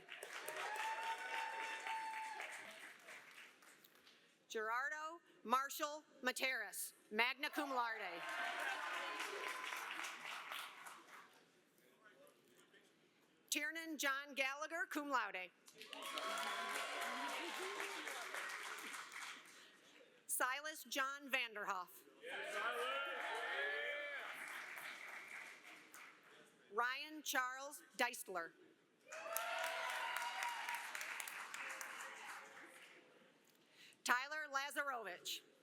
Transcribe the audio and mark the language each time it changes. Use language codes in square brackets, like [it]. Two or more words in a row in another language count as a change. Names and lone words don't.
[en] Gerardo Marshall Materis, [la] magna cum laude. [en] Tiernan John Gallagher, [la] cum laude. [en] Silas John Vanderhoff. Ryan Charles Deistler. Tyler Lazarovich.